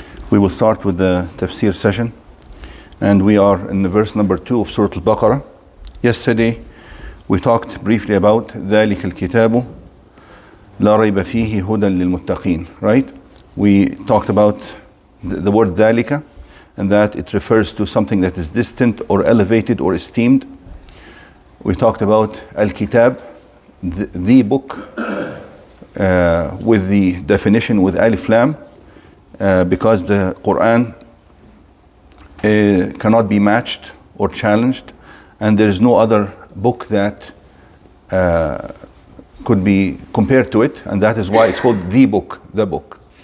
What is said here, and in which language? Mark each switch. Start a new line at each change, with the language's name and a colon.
English: We will start with the tafsir session, and we are in the verse number 2 of Surah Al-Baqarah. Yesterday, we talked briefly about
Arabic: ذَلِكَ الْكِتَابُ لَا رَيْبَ فِيهِ هُدًى لِلْمُتَّقِينَ.
English: Right? We talked about the word ذَلِكَ, and that it refers to something that is distant or elevated or esteemed. We talked about Al-Kitab, the book, with the definition with Alif Lam, because the Quran cannot be matched or challenged, and there is no other book that could be compared to it, and that is why it's called the book, the book.